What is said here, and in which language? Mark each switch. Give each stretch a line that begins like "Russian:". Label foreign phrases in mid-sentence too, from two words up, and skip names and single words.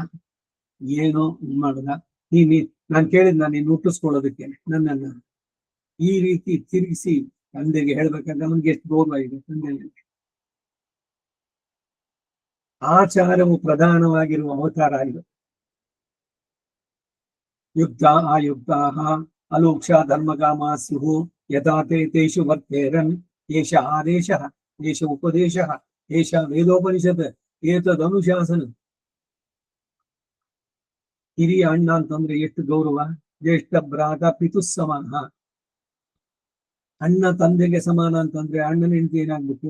Kannada: ಏನೋ ಮಾಡದ ನಾನ್ ಕೇಳಿದ್ ನೀನು ಹುಟ್ಟಿಸ್ಕೊಳ್ಳೋದಕ್ಕೆ ನನ್ನನ್ನ ಈ ರೀತಿ ತಿರುಗಿಸಿ ತಂದೆಗೆ ಹೇಳ್ಬೇಕಂದ್ರೆ ನಮ್ಗೆ ಎಷ್ಟು ಗೌರವ ಇದೆ ತಂದೆ. ಆಚಾರವು ಪ್ರಧಾನವಾಗಿರುವ ಅವತಾರ ಇದು.
Sanskrit: ಯುಕ್ತ ಆಯುಕ್ತಾ ಅಲೋಕ್ಷ ಧರ್ಮಗಾಮ ಸ್ಯು ಯಥಾ ತೇಷು ವರ್ತೇರನ್ ಏಷ ಆದೇಶ ಏಷ ಉಪದೇಶ ಏಷ ವೇದೋಪನಿಷತ್ ಏತದನುಶಾಸನ.
Kannada: ಹಿರಿಯ ಅಣ್ಣ ಅಂತಂದ್ರೆ ಎಷ್ಟು ಗೌರವ.
Sanskrit: ಜ್ಯೇಷ್ಠ ಭ್ರಾತ ಪಿತು ಸಮಾನ.
Kannada: ಅಣ್ಣ ತಂದೆಗೆ ಸಮಾನ ಅಂತಂದ್ರೆ ಅಣ್ಣನ ಹೆಂಡತಿ ಏನಾಗ್ಬೇಕು?